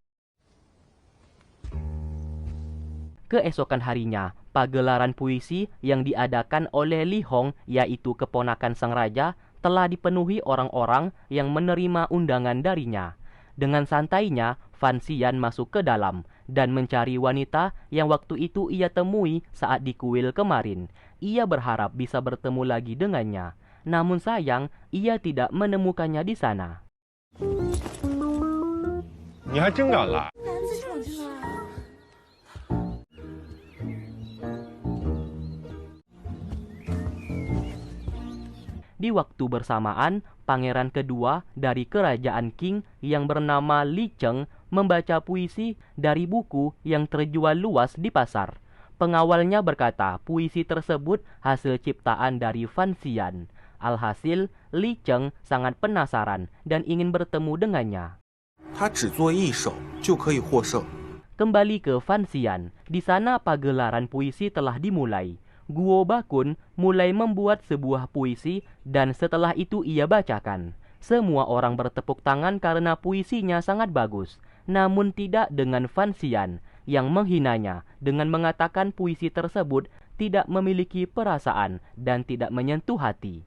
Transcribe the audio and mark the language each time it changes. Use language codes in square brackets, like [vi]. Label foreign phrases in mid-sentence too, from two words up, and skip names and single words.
[id] Keesokan harinya, pagelaran puisi yang diadakan oleh Li Hong, yaitu keponakan sang raja, telah dipenuhi orang-orang yang menerima undangan darinya. Dengan santainya, Fan Xian masuk ke dalam dan mencari wanita yang waktu itu ia temui saat di kuil kemarin. Ia berharap bisa bertemu lagi dengannya. Namun sayang, ia tidak menemukannya di sana. [zh] 你还真敢来！ [id] Di waktu bersamaan, pangeran kedua dari kerajaan Qing yang bernama Li Cheng membaca puisi dari buku yang terjual luas di pasar. Pengawalnya berkata puisi tersebut hasil ciptaan dari Fan Xian. Alhasil, Li Cheng sangat penasaran dan ingin bertemu dengannya. [zh] 他只做一首就可以获胜。 [id] Kembali ke Fan Xian, di sana pagelaran puisi telah dimulai. Guo Bakun mulai membuat sebuah puisi dan setelah itu ia bacakan. Semua orang bertepuk tangan karena puisinya sangat bagus. Namun tidak dengan Fan Xian yang menghinanya dengan mengatakan puisi tersebut tidak memiliki perasaan dan tidak menyentuh hati.